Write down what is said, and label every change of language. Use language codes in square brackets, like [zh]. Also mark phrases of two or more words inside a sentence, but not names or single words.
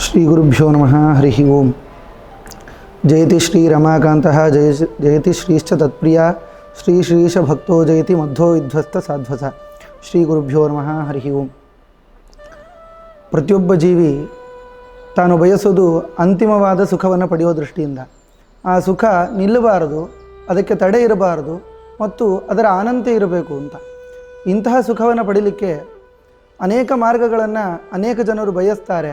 [sa] ಶ್ರೀ ಗುರುಭ್ಯೋ ನಮಃ ಹರಿ ಓಂ. ಜಯತಿ ಶ್ರೀ ರಮಾಕಾಂತ ಜಯತಿ ಶ್ರೀಶ್ಚ ತತ್ಪ್ರಿಯ ಶ್ರೀ ಶ್ರೀಶ ಭಕ್ತೋ ಜಯತಿ ಮಧ್ವೋ ವಿಧ್ವಸ್ತ ಸಾಧ್ವಸ. ಶ್ರೀ ಗುರುಭ್ಯೋ ನಮಃ ಹರಿ ಓಂ. [kn] ಪ್ರತಿಯೊಬ್ಬ ಜೀವಿ ತಾನು ಬಯಸೋದು ಅಂತಿಮವಾದ ಸುಖವನ್ನು ಪಡೆಯೋ ದೃಷ್ಟಿಯಿಂದ. ಆ ಸುಖ ನಿಲ್ಲಬಾರದು, ಅದಕ್ಕೆ ತಡೆ ಇರಬಾರದು ಮತ್ತು ಅದರ ಆನಂದ ಇರಬೇಕು ಅಂತ. ಇಂತಹ ಸುಖವನ್ನು ಪಡೀಲಿಕ್ಕೆ ಅನೇಕ ಮಾರ್ಗಗಳನ್ನು ಅನೇಕ ಜನರು ಬಯಸ್ತಾರೆ.